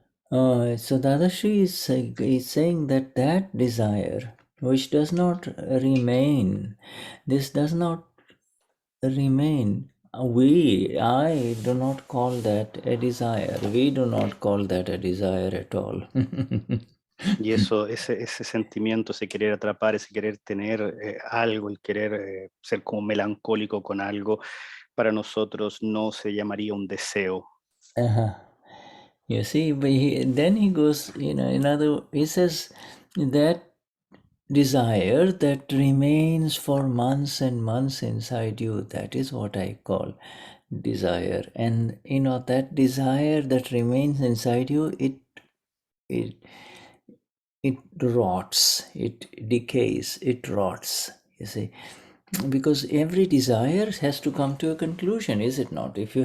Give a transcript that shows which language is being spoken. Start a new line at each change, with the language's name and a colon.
English: So Dadashri is saying that desire which does not remain, this does not remain. I do not call that a desire. We do not call that a desire at all.
Spanish: Y eso, ese sentimiento, ese querer atrapar, ese querer tener algo, el querer ser como melancólico con algo, para nosotros no se llamaría un deseo.
English: You see, but then he goes, he says that desire that remains for months and months inside you, that is what I call desire. And that desire that remains inside you, it rots, it decays, it rots, you see, because every desire has to come to a conclusion, is it not?